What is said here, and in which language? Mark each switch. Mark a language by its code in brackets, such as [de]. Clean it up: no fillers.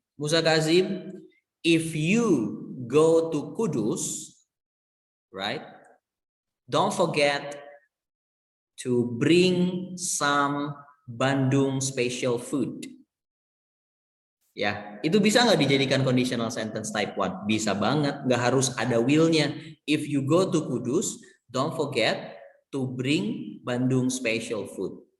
[en] Musa Kazim, if you go to Kudus, right? Don't forget to bring some Bandung special food. [id] Ya, itu bisa nggak dijadikan conditional sentence type 1? Bisa banget, nggak harus ada will-nya. [en] If you go to Kudus, don't forget to bring Bandung special food.